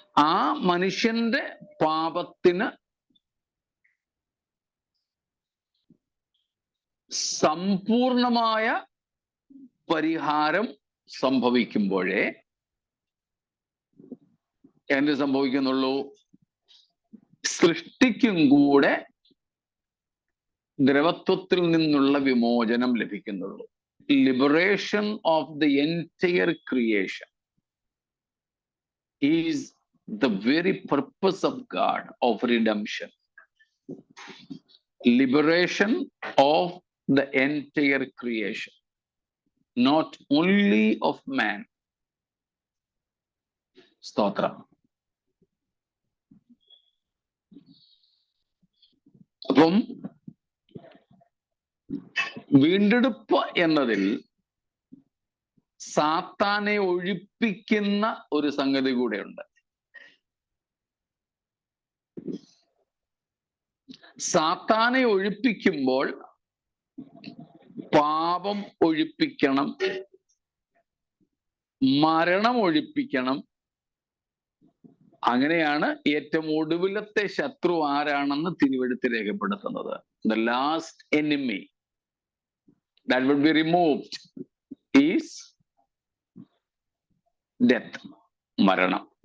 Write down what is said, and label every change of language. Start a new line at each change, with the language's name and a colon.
Malayalam: ആ മനുഷ്യന്റെ പാപത്തിന് സമ്പൂർണമായ പരിഹാരം സംഭവിക്കുമ്പോഴേ എന്ത് സംഭവിക്കുന്നുള്ളൂ? സൃഷ്ടിക്കും കൂടെ ദ്രവത്വത്തിൽ നിന്നുള്ള വിമോചനം ലഭിക്കുന്നുള്ളൂ.
English: Liberation of the entire creation is the very purpose of God of redemption. Liberation of the entire creation, not only of man.
Malayalam: സ്തോത്ര. അപ്പം വീണ്ടെടുപ്പ് എന്നതിൽ സാത്താനെ ഒഴിപ്പിക്കുന്ന ഒരു സംഗതി കൂടെയുണ്ട്. സാത്താനെ ഒഴിപ്പിക്കുമ്പോൾ പാപം ഒഴിപ്പിക്കണം, മരണം ഒഴിപ്പിക്കണം. അങ്ങനെയാണ് ഏറ്റവും ഒടുവിലത്തെ ശത്രു ആരാണെന്ന് തിരുവെഴുത്ത് രേഖപ്പെടുത്തുന്നത്.
English: The last enemy that will be removed is death, മരണം.